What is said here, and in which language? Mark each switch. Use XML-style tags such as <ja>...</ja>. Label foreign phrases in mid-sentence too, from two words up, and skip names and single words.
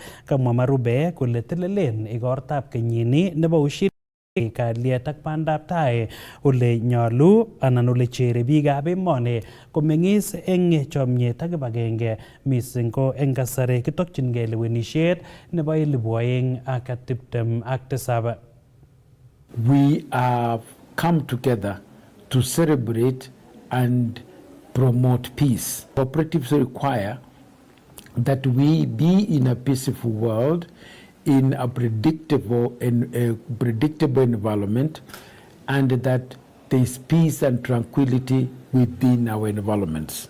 <kln>Kamwa Marube kole telelen igortab kenyini nebo Ushirika kalyet ak bandaptai ole nyolu anan ole chere biikab emoni komeng'is eng chomyet ak kibagenge mising ko eng kasari kitokchingei lewenisiet nebo 2027.</kln> <en>We have come together to celebrate and promote peace. Cooperatives require that we be in a peaceful world, in a predictable environment, and that there is peace and tranquility within our environments.</en>